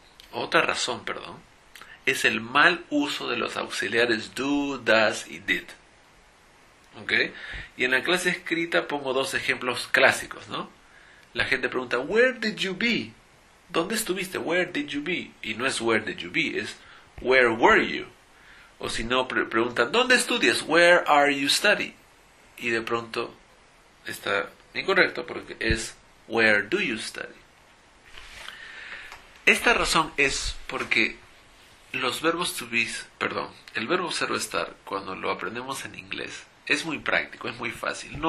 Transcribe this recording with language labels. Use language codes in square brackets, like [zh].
[es] Otra razón, es el mal uso de los auxiliares do, does y did. ¿Ok? Y en la clase escrita pongo 2 ejemplos clásicos, ¿no? La gente pregunta, [en] where did you be? [es] ¿Dónde estuviste? [en] Where did you be? [es] Y no es [en] where did you be, es where were you? [es] O si no, preguntan, ¿dónde estudias? [en] Where are you studying? [es] Y de pronto está incorrecto porque es [en] where do you study? [es] Esta razón es porque los verbos to be, el verbo ser o estar, cuando lo aprendemos en inglés, es muy práctico, es muy fácil.